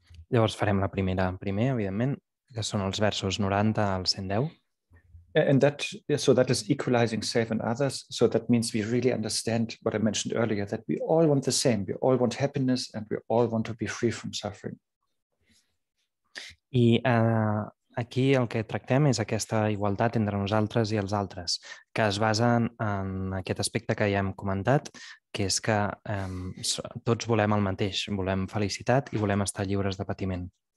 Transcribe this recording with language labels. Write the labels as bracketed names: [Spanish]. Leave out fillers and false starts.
[Catalan] Llavors farem la primera primer, evidentment, que són els versos 90 al 110. [English] And that is equalizing self and others. So that means we really understand what I mentioned earlier, that we all want the same. We all want happiness and we all want to be free from suffering. [Catalan] I aquí el que tractem és aquesta igualtat entre nosaltres i els altres, que es basa en aquest aspecte que ja hem comentat, que és que tots volem el mateix, volem felicitat i volem estar lliures de patiment.